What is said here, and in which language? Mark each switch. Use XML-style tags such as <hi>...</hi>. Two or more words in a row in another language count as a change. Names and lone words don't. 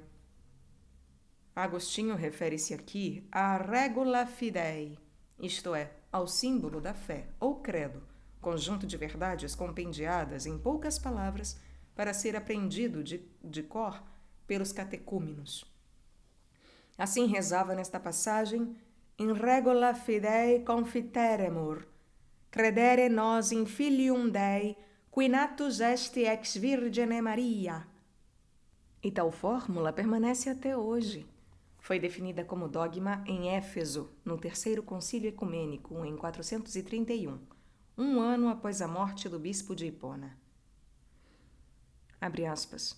<pt>Agostinho refere-se aqui à</pt> <la>regula fidei,</la> <pt>isto é, ao símbolo da fé, ou credo, conjunto de verdades compendiadas em poucas palavras para ser aprendido de cor pelos catecúmenos. Assim rezava nesta passagem:</pt> <la>in regula fidei confiteremur, credere nos in filium Dei, qui natus est ex Virgine Maria.</la> <pt>E tal fórmula permanece até hoje. Foi definida como dogma em Éfeso, no Terceiro Concílio Ecumênico, em 431, um ano após a morte do bispo de Hipona. Abre aspas.</pt>